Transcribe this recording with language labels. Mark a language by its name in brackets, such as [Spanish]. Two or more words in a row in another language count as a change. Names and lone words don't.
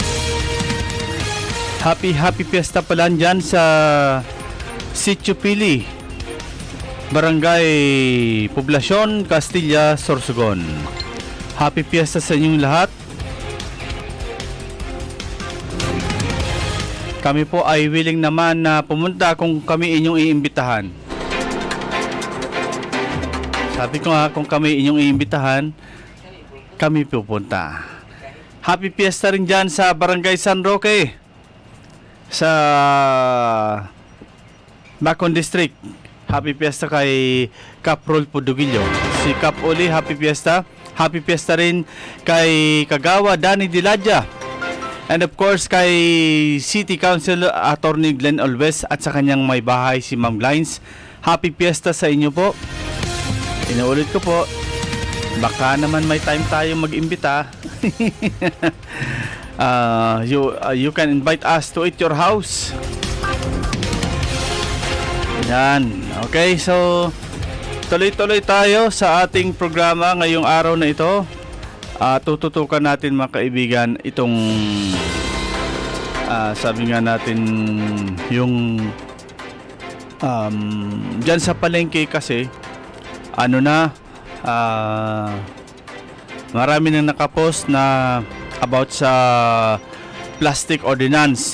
[English] Happy Fiesta [Filipino] pala dyan sa Sitio Pili, Barangay Poblacion, Castilla, Sorsogon. [English] Happy Fiesta [Filipino] sa inyong lahat. Kami po ay willing naman na pumunta kung kami inyong iimbitahan. Sabi ko nga, kung kami inyong iimbitahan, kami pupunta. [English] Happy Fiesta [Filipino] rin dyan sa Barangay San Roque, sa Bacon District. [English] Happy Fiesta [Filipino] kay Cap Rolfo Dugillo. Si Cap Uli, [English] Happy Fiesta. Happy Fiesta [Filipino] rin kay Kagawa Danny Diladja. [English] And of course [Filipino] kay City Council Attorney Glenn Alves at sa kanyang may bahay si Ma'am Lines. [English] Happy Fiesta [Filipino] sa inyo po. Inuulit ko po, baka naman may time tayo mag-imbita. [English] You can invite us to eat your house. [Filipino] Yan. Okay, so tuloy-tuloy tayo sa ating programa ngayong araw na ito. Tututukan natin mga kaibigan itong sabi nga natin yung dyan sa palengke kasi marami nang nakapost na about sa [English] plastic ordinance.